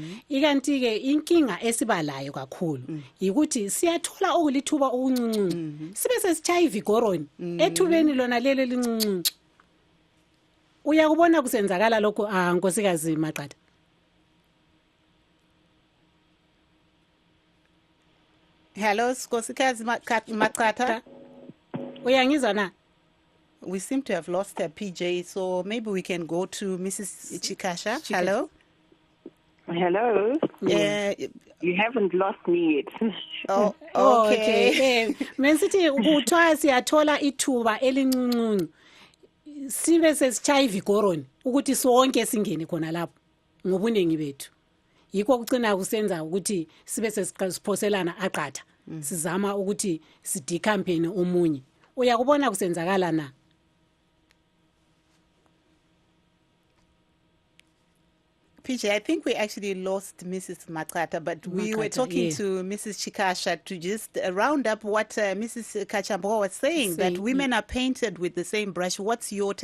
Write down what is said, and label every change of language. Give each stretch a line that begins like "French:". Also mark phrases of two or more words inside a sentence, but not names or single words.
North Ndebele: Ikanti ke inkinga esibalayo kakhulu ukuthi siyathola okulithuba okuncuncu sibe sesichaya ivigoroni ethubeni lona lelo lincuncu. Uyakubona kusenzakala lokho Nkosikazi Maqhatha? Hello, Nkosikazi Maqhatha. Uyangizwa na?
English: We seem to have lost her, PJ, so maybe we can go to Mrs. Chikasha. Hello? Hello? You haven't lost me yet. Oh, okay.
North Ndebele: Mensithi kuthiwa siyathola ithuba elincuncu sibe sesichaya ivigoroni ukuthi sonke singene khona lapho ngobuningi bethu. Yikho kucina kusenza ukuthi sibe sesiphoselana aqatha sizama ukuthi sidicampen omunye. Uyakubona kusenzakala na?
English: PJ, I think we actually lost Mrs. Maqhatha, but we were talking to Mrs. Chikasha to just round up what Mrs. Kachambwa was saying, that women are painted with the same brush.